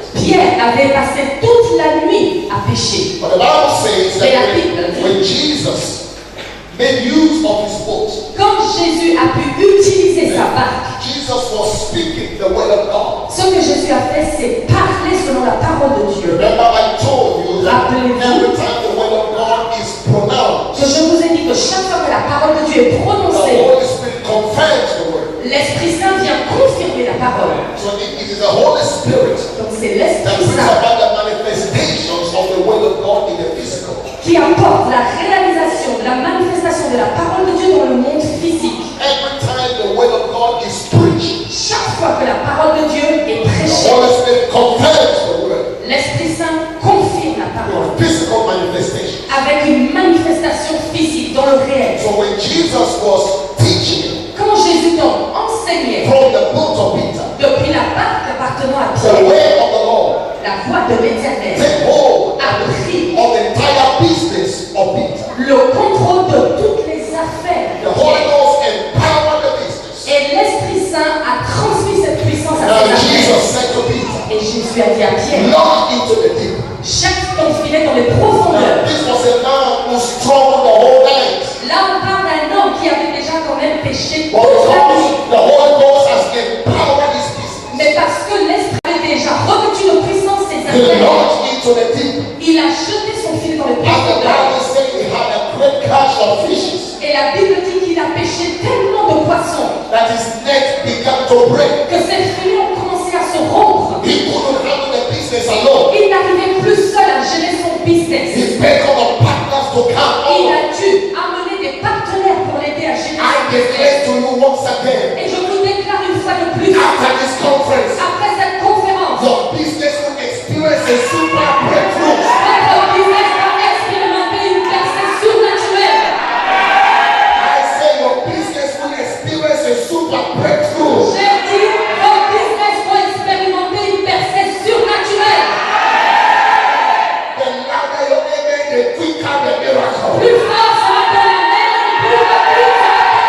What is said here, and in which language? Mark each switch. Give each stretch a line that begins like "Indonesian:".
French: Pierre avait passé toute la nuit à pécher.
English: But the Bible says
French: Mais la
English: that
French: Bible dit,
English: when Jesus made use of his boat,
French: quand Jésus a pu utiliser sa barque,
English: Jesus was speaking the word of God.
French: ce que Jésus a fait, c'est parler selon la parole de Dieu.
English: Remember, I told you that
French: Rappelez-vous
English: every time the word of God is pronounced,
French: que je vous ai dit que chaque fois que la parole de Dieu est
English: the
French: prononcée,
English: Holy Spirit confirms the word.
French: l'Esprit Saint vient confirmer la parole.
English: So it is the Holy Spirit
French: Donc c'est
English: that
French: l'Esprit
English: brings
French: Saint
English: about the manifestations of the word of God in the physical.
French: qui apporte la réalisation, la manifestation de la parole de Dieu dans le monde physique.
English: Every time the word of God is preached,
French: Chaque fois que la parole de Dieu est
English: the
French: prêchée,
English: Holy Spirit confirms the word
French: l'Esprit Saint confirme la parole
English: in physical manifestation.
French: avec une manifestation physique dans le réel.
English: So when Jesus was teaching
French: Quand Jésus donc enseignait
English: from the book of Peter,
French: depuis la barque appartenant à
English: the
French: Pierre,
English: way of the Lord,
French: la voix de l'Éternel
English: take hold
French: a pris
English: of the entire business of Peter.
French: le contrôle de toutes les affaires de
English: The Holy
French: Pierre.
English: Ghost empowered the business.
French: Et l'Esprit Saint a transmis cette puissance à
English: Now
French: ses
English: Jesus
French: affaires.
English: said to Peter,
French: Et Jésus a dit à Pierre,
English: launch into the deep.
French: chaque ton filet dans les
English: Now,
French: profondeurs.
English: this was a man who struggled the whole night.
French: Là, on parle d'un homme qui avait déjà quand même péché
English: But
French: toute la nuit.
English: because the Holy Ghost has empowered his business,
French: Mais parce que l'Esprit avait déjà revêtu de puissance ses
English: he
French: affaires,
English: launched into the deep.
French: il a jeté son filet dans les
English: And the
French: profondeurs.
English: Bible says he had a great catch of fishes
French: Et la Bible dit qu'il a pêché tellement de poissons
English: that his net began to break.
French: que ses filets ont commencé à se rompre.
English: He couldn't handle the business alone.
French: Il n'arrivait plus seul à gérer son business.
English: He beckoned on partners to come
French: Il
English: on.
French: a dû amener des partenaires pour l'aider à gérer
English: I
French: son business.
English: declare to you once again,
French: Et je vous déclare une fois de plus,
English: after this conference,
French: après cette conférence,
English: your business will experience a super breakthrough.
French: votre business va expérimenter une percée surnaturelle.
English: I say your business will experience a super breakthrough.
French: J'ai dit, vos business vont expérimenter une percée surnaturelle.
English: The louder your amen, the quicker the miracle.
French: Plus fort sera ton amen, plus rapide sera